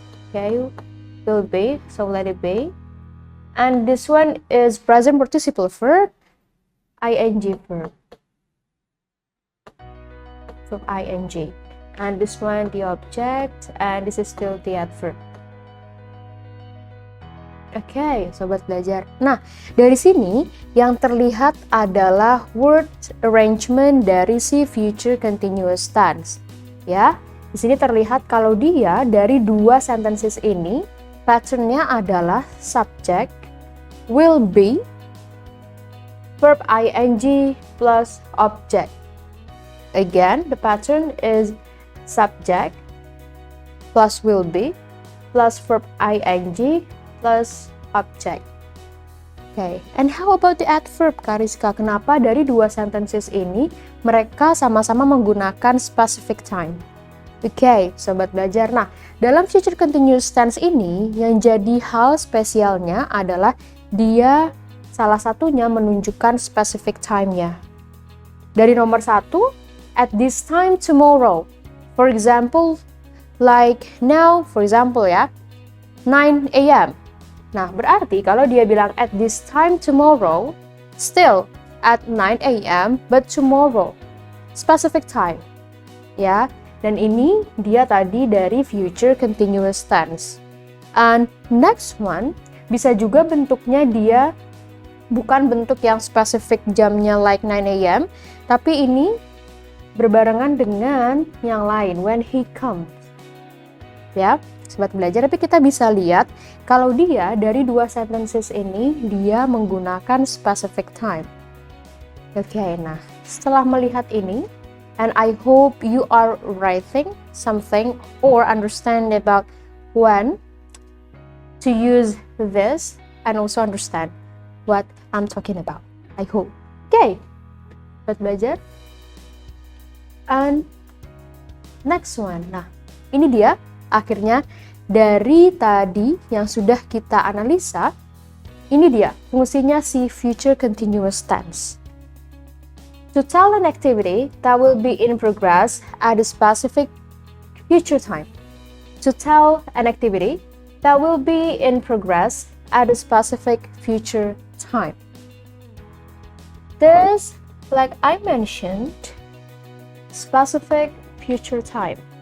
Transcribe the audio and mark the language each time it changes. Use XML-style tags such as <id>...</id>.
<en>Okay, will be. So let it be. And this one is present participle verb, ing verb. Verb ing. And this one the object, and this is still the adverb.</en> <id>Oke, sobat belajar. Nah, dari sini yang terlihat adalah word arrangement dari si future continuous tense. Ya, di sini terlihat kalau dia dari dua sentences ini patternnya adalah</id> <en>subject, will be, verb ing plus object. Again, the pattern is subject plus will be plus verb ing plus object. Okay, and how about the adverb, Kariska?</en> <id>Kenapa dari dua sentences ini mereka sama-sama menggunakan specific time? Okay, sobat belajar. Nah, dalam future continuous tense ini yang jadi hal spesialnya adalah dia salah satunya menunjukkan specific time-nya. Dari nomor 1,</id> <en>at this time tomorrow. For example, like now, for example ya, 9 a.m.</en> <id>Nah, berarti kalau dia bilang</id> <en>at this time tomorrow, still at 9 a.m. but tomorrow. Specific time.</en> <id>Ya, dan ini dia tadi dari future continuous tense.</id> <en>And next one,</en> <id>bisa juga bentuknya dia bukan bentuk yang spesifik jamnya</id> <en>like 9 a.m.</en> <id>Tapi ini berbarengan dengan yang lain,</id> <en>when he comes.</en> <id>Ya, sobat belajar, tapi kita bisa lihat kalau dia dari dua sentences ini dia menggunakan specific time. Oke, nah setelah melihat ini,</id> <en>and I hope you are writing something or understand about when to use this and also understand what I'm talking about. I hope. Okay,</en> <id>sobat belajar.</id> <en>And next one.</en> <id>Nah, ini dia akhirnya dari tadi yang sudah kita analisa, ini dia fungsinya si future continuous tense.</id> <en>To tell an activity that will be in progress at a specific future time. To tell an activity that will be in progress at a specific future time. This, like I mentioned, specific future time.</en>